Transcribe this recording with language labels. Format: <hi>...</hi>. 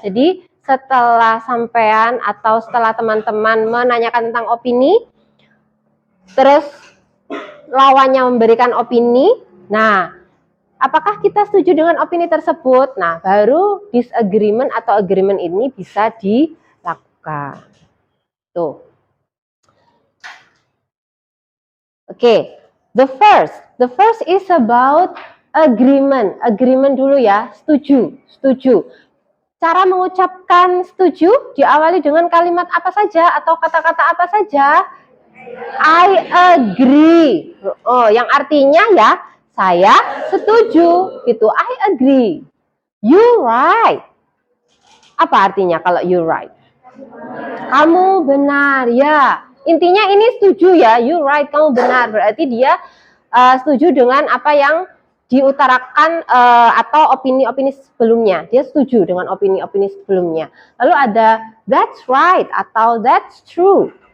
<id>Jadi setelah sampean atau setelah teman-teman menanyakan tentang opini, terus lawannya memberikan opini, nah apakah kita setuju dengan opini tersebut? Nah baru disagreement atau agreement ini bisa dilakukan. Tuh.</id> <en>Oke, the first is about agreement.</en> <id>Agreement dulu ya, setuju, setuju. Cara mengucapkan setuju diawali dengan kalimat apa saja atau kata-kata apa saja?</id> <en>I agree.</en> <id>Oh, yang artinya ya, saya setuju gitu. I agree.</id> <en>You right.</en> <id>Apa artinya kalau</id> <en>you right?</en> <id>Kamu benar ya. Intinya ini setuju ya,</id> <en>you right,</en> <id>kamu benar. Berarti dia setuju dengan apa yang diutarakan atau opini-opini sebelumnya. Dia setuju dengan opini-opini sebelumnya. Lalu ada</id> <en>that's right atau that's true.</en>